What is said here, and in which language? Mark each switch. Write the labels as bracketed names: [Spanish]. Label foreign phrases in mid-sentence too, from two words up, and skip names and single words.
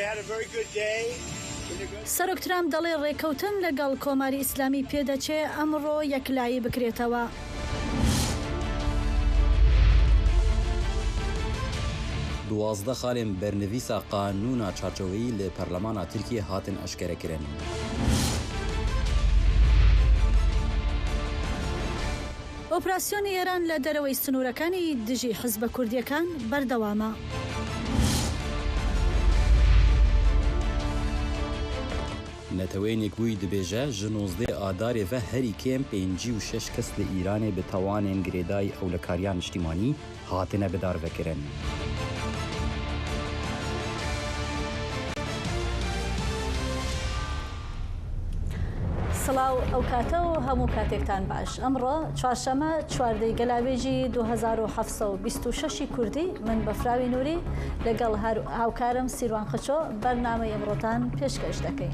[Central Kurdish] سەرۆک ترامپ دەڵێ ڕێکەوتن لەگەڵ کۆماری ئیسلامی پێدەچێ ئەمڕۆ یەکلایی بکرێتەوە. [Kurdish] دوازدە خالên bernivîsa qanûna çarçoveyî li Perlemana Tirkiye hatin eşkerekirin. [Central Kurdish] ئۆپراسیۆنی ئێران لە دەرەوەی سنوورەکانی دژی حزبە کوردیەکان بەردەوامە. [Kurdish] Netewênek bûyî dibêje ji 19 Adarê ve herî kêm 56 kes li Îranê bi tawanên girêdayî ewlekariya niştîmanî hatine bidarvekirin. [Central Kurdish] سڵاو ئەو کاتە و هەموو کاتێکتان باش. ئەمڕۆ چوارشەمە 14 گەلاوێژی 2726 کوردی من بەفراوی نووری لەگەڵ هاوکارم سیروان خچۆ بەرنامەی ئەمڕۆتان پێشکەش دەکەین.